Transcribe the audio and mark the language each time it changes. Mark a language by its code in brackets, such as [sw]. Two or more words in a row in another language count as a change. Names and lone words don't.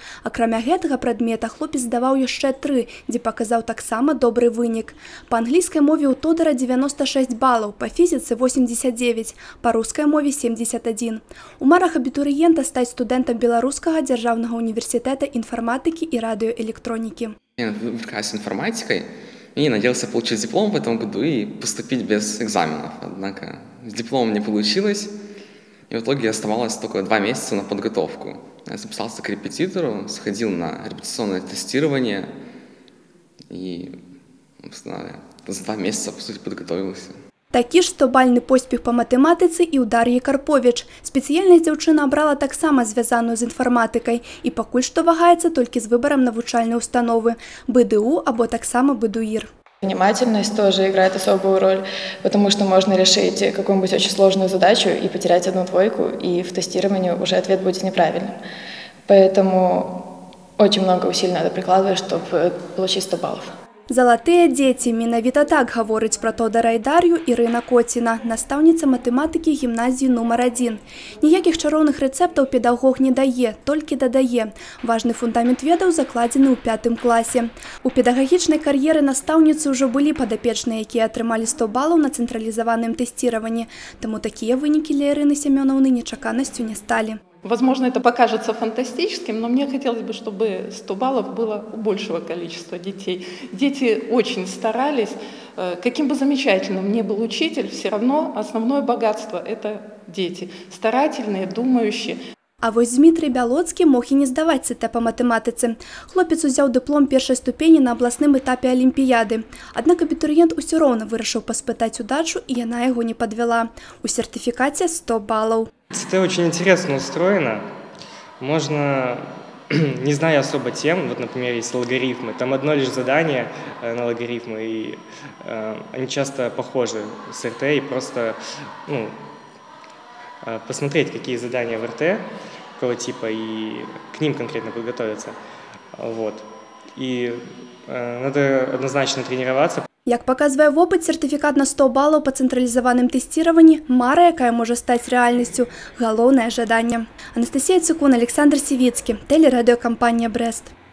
[be] Акрамя гэтага прадмета хлопец здаваў яшчэ 3, дзе паказаў таксама добры вынік. Па англійскай мове ў Тодара 96 балаў, па фізіцы 89, па рускай мове 71. У марах абітурыента стаць студэнтам Беларускага дзяржаўнага універсітэта інфарматыкі [ru] и радиоэлектроники. Я увлекаюсь информатикой и надеялся получить диплом в этом году и поступить без экзаменов. Однако с дипломом не получилось, и в итоге оставалось только 2 месяца на подготовку. Я записался к репетитору, сходил на репетиционное тестирование и за 2 месяца, по сути, подготовился. [be] Такі ж 100-бальны поспех па матэматыцы і ў Дар'і Карповіч. Спецыяльнасць дзяўчына абрала таксама звязаную з інфарматыкай і пакуль што вагаецца толькі з выбарам навучальнай установы – БДУ або таксама БДУИР. [ru] Внимательность тоже играет особую роль, потому что можно решить какую-нибудь очень сложную задачу и потерять 1 двойку, и в тестировании уже ответ будет неправильным. Поэтому очень много усилий надо прикладывать, чтобы получить 100 баллов. [be] Залатыя дзеці, менавіта так гаворыць пра Тодара і Дар'ю Ірына Коціна, настаўніца матэматыкі гімназіі нумар 1. Ніякіх чароўных рэцэптаў педагог не дае, толькі дадае. Важны фундамент ведаў закладзены ў 5 класе. У педагагічнай кар'еры настаўніцы ўжо былі падапечныя, якія атрымалі 100 балаў на цэнтралізаваным тэсціраванні. Таму такія вынікі для Ірыны Семёнаўны нечаканасцю не сталі. [ru] Возможно, это покажется фантастическим, но мне хотелось бы, чтобы 100 баллов было у большего количества детей. Дети очень старались. Каким бы замечательным ни был учитель, все равно основное богатство – это дети. Старательные, думающие. [be] А вось Дмітрый Бялоцкі мог і не здаваць ЦТ па матэматыцы. Хлопец узяў дыплом першай ступені на абласным этапе алімпіяды. Аднак абітурыент усё роўна вырашыў паспытаць удачу, і яна яго не падвяла. У сертыфікаце 100 балаў. [ru] ЦТ очень интересно устроено. Можно, не зная особо тем, вот, например, есть логарифмы, там одно лишь задание на логарифмы, и они часто похожи с РТ, и просто посмотреть, какие задания в РТ, какого типа, и к ним конкретно подготовиться. Вот. И надо однозначно тренироваться. [be] Як паказвае вопыт, сертыфікат на 100 балаў па цэнтралізаваным тэсціраванні – мара, якая можа стаць рэальнасцю, галоўнае жаданне. Анастасія Цукун, Александр Сівіцкі, тэлерадыёкампанія «Брэст».